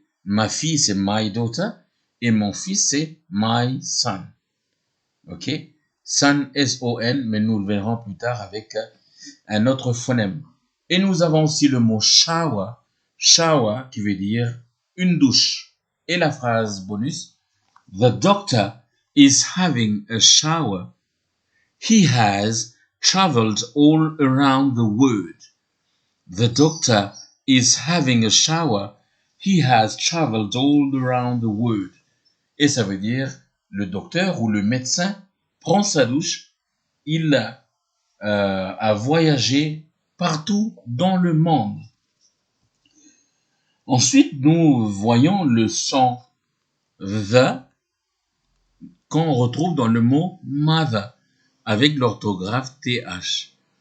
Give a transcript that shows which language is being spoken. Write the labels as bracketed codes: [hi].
[fr] Ma fille, c'est [en] my daughter. [fr] Et mon fils, c'est [en] my son. [fr] Ok? Son, S-O-N, mais nous le verrons plus tard avec un autre phonème. Et nous avons aussi le mot shower. Shower, qui veut dire une douche. Et la phrase bonus, [en] the doctor is having a shower. He has traveled all around the world. The doctor is having a shower. He has traveled all around the world. [fr] Et ça veut dire le docteur ou le médecin prend sa douche. Il a voyagé partout dans le monde. Ensuite, nous voyons le son the qu'on retrouve dans le mot mother avec l'orthographe TH.